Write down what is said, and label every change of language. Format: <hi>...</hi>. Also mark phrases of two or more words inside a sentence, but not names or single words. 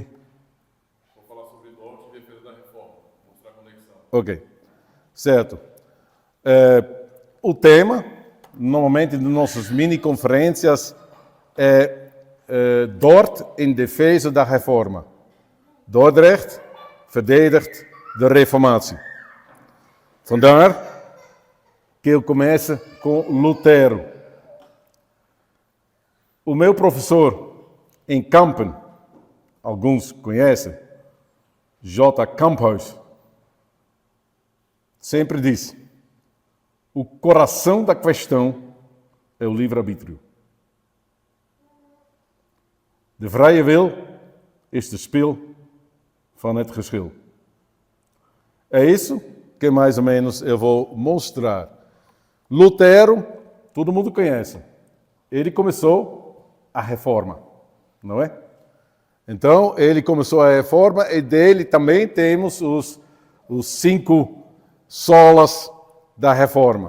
<pt>Vou falar sobre Dort e defesa da reforma, mostrar a conexão. Ok, certo. O tema, normalmente nas nossas mini-conferências, é Dort em defesa da reforma.</pt> <nl>Dordrecht verdedigt de reformatie.</nl> <pt>Vandaar que eu começo com Lutero. O meu professor em Kampen, alguns conhecem, J. Kamphuis, sempre disse: o coração da questão é o livre-arbítrio.</pt> <nl>De vrije wil is de spil van het geschil.</nl> <pt>É isso que mais ou menos eu vou mostrar. Lutero, todo mundo conhece. Ele começou a reforma, não é? Então, ele começou a reforma e dele também temos os 5 solas da reforma.</pt>